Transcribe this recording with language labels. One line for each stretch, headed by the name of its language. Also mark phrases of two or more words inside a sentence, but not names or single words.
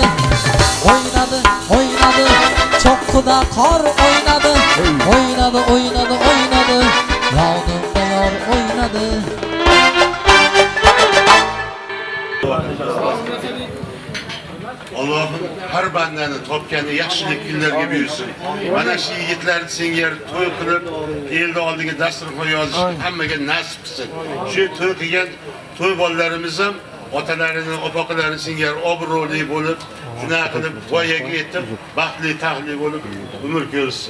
Turkish: Oynadı, çokkıda kar oynadı. Oynadı, yanımda yar oynadı.
Uzbek: Allah'ım her bandani topganni yaxshilik kunlarga buyursin. Mana shu yigitlarni senga to'y qilib, elda oldiga dasturxon yozishni hammaga nasib qilsin. Shu to'y qilgan to'y bolalarimiz ham otalarini, opoqalarini senga obro'li bo'lib, shuna qilib voyaga yetib, baxtli taxtli bo'lib umr ko'rsin.